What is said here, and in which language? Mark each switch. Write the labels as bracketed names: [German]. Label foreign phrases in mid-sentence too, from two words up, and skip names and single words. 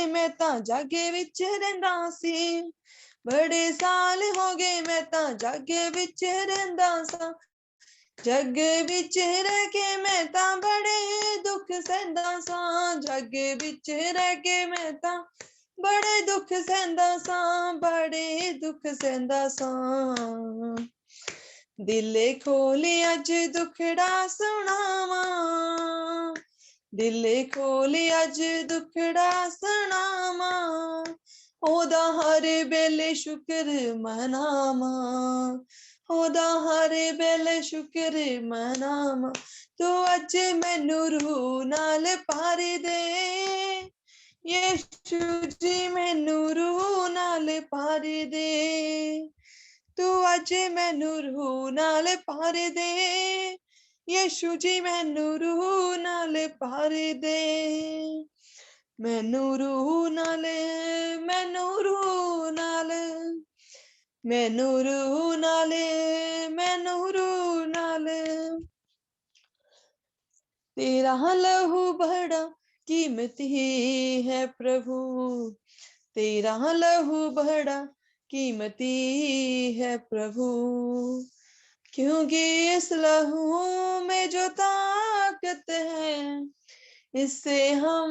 [Punjabi] ਮੈਂ ਤਾਂ ਜਾਗੇ ਵਿਚ ਰਹਿੰਦਾ ਸੀ, ਬੜੇ ਸਾਲ ਹੋ ਗਏ ਮੈਂ ਤਾਂ ਜਾਗੇ ਵਿਚ ਰਹਿੰਦਾ ਸਾਂ, ਜਗ ਵਿਚ ਰਹਿ ਕੇ ਮੈਂ ਤਾਂ ਬੜੇ ਦੁੱਖ ਸਹਿੰਦਾ ਸਾਂ, ਜਗ ਵਿਚ ਰਹਿ ਕੇ ਮੈਂ ਤਾਂ ਬੜੇ ਦੁੱਖ ਸਹਿੰਦਾ ਸਾਂ, ਬੜੇ ਦੁੱਖ ਸਹਿੰਦਾ ਸਾਂ, ਦਿਲੇ ਖੋਲ੍ਹੇ ਅੱਜ ਦੁਖੜਾ ਸੁਣਾਵਾਂ, ਦਿਲੇ ਖੋਲ੍ਹੇ ਅੱਜ ਦੁਖੜਾ सुनावां, दिले खोले अज दुखड़ा ਸੁਣਾਵਾਂ, ਓਦਾ ਹਰ ਵੇਲੇ ਸ਼ੁਕਰ ਮਨਾਵਾਂ, ਉਹਦਾ ਹਰ ਵੇਲੇ ਸ਼ੁਕਰ ਮਨਾਵਾਂ, ਤੂੰ ਅੱਜ ਮੈਨੂੰ ਰੂਹ ਨਾਲ ਭਰ ਦੇ, ਯਿਸੂ ਜੀ ਮੈਨੂੰ ਰੂਹ ਨਾਲ ਭਰ ਦੇ, ਤੂੰ ਅੱਜ ਮੈਨੂੰ ਰੂਹ ਨਾਲ ਭਰ ਦੇ, ਯਿਸੂ ਜੀ ਮੈਨੂੰ ਰੂਹ ਨਾਲ ਭਰ ਦੇ, ਮੈਨੂੰ ਰੂਹ ਨਾਲ, ਮੈਨੂੰ ਰੂਹ ਨਾਲ, ਮੈਨੂੰ ਰੂਹ ਨਾਲ, ਮੈਨੂੰ ਰੂਹ ਨਾਲ, [Hindi] तेरा लहू बड़ा कीमती है प्रभु, तेरा लहू बड़ा कीमती है प्रभु, क्योंकि इस लहू में जो ताकत है, इससे हम